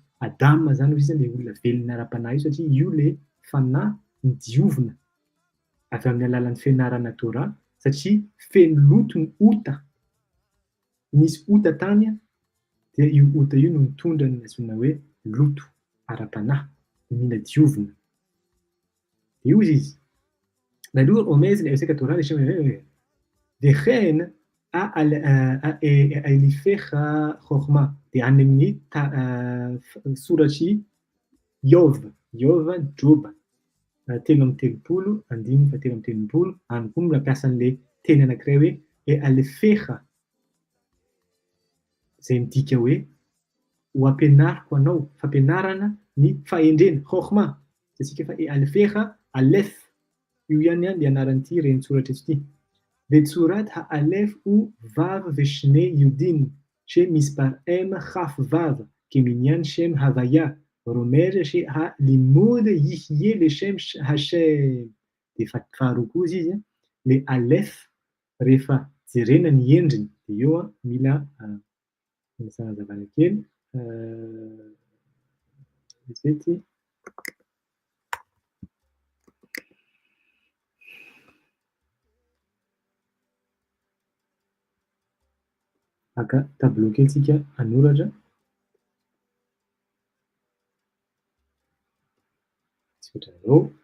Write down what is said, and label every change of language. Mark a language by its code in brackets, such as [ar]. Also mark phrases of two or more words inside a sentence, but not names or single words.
[mg] Adama zany hozy izy le olona velona ara-panahy io satria io le fanahy nidiovina avy amin'ny alalan'ny fianarana Torah satria feno loto ny ota. Nisy ota tany dia io ota io no mitondra ny antsoina hoe loto ara-panahy, mila diovina. De hozy izy. נלור אומז לעוסקה תורה לשם [he] וכן האליפך חוכמה, [mg] de any amin'ny soratry Iov, Job 3:30, 7:30, any koa mampiasa an'le teny anankiray hoe alefeha, zay midika hoe ho ampianariko anao, fampianarana ny fahendrena, chokhma, tsika fa alefeha, alef, io ihany le anaran'ity renitsoratra ity. [he] וצורת האלף הוא וו ושני יודין, שמספרם כף וו, כמניין שם הויה, רומז שהלימוד יהיה לשם השם. [mg] De faharoa koa izy, le alef rehefa jerena ny endriny de eo a mila fanazavana kely zety aka tableau kely tsika anoratra tsy ohatran'izao.